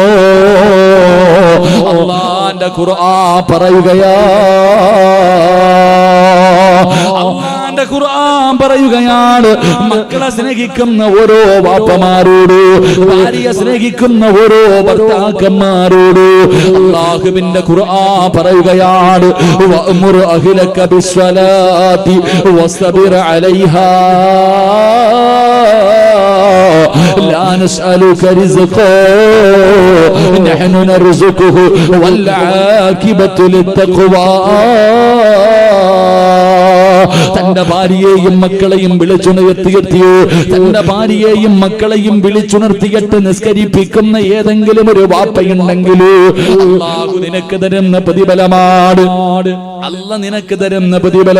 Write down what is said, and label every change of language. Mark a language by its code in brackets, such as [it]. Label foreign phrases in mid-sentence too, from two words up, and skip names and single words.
[ml] അല്ലാഹുവിന്റെ ഖുർആൻ പറയുകയാ, അല്ലാഹുവിന്റെ ഖുർആൻ പറയുകയാണ്, മക്കളെ സ്നേഹിക്കുന്ന ഓരോ വാപ്പമാരോട്, ഭാര്യയെ സ്നേഹിക്കുന്ന ഓരോ ഭർത്താക്കന്മാരോട് അല്ലാഹുവിന്റെ ഖുർആൻ പറയുകയാണ്, [ar] وأمر أهلك بالصلاة واصطبر عليها لا نسألك رزقا نحن نرزقه والعاقبة للتقوى. [ml] തന്റെ ഭാര്യയെയും മക്കളെയും വിളിച്ചുണർത്തിയെത്തിയോ? തന്റെ ഭാര്യയെയും മക്കളെയും വിളിച്ചുണർത്തിയിട്ട് നിസ്കരിപ്പിക്കുന്ന ഏതെങ്കിലും ഒരു വാപ്പയുണ്ടെങ്കിലോ അല്ലാഹു നിനക്ക് തരുന്ന പ്രതിഫലമാണ്. അല്ലാഹു നിനക്ക് തരുന്ന പ്രതിഫലം.